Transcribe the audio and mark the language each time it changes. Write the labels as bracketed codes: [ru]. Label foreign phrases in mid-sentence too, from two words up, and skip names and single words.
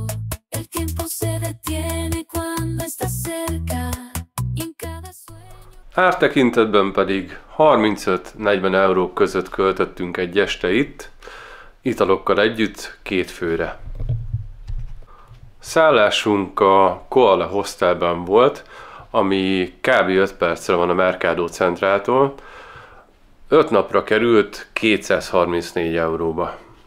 [es] El tiempo se detiene cuando estás cerca, y en cada sueño. [hu] Ártekintetben pedig 35-40 € között költöttünk egy este itt, italokkal együtt 2 főre. Szállásunk a Koala Hostelben volt, ami kb. 5 percre van a Mercado Centráltól. 5 napra került 234 €-ba.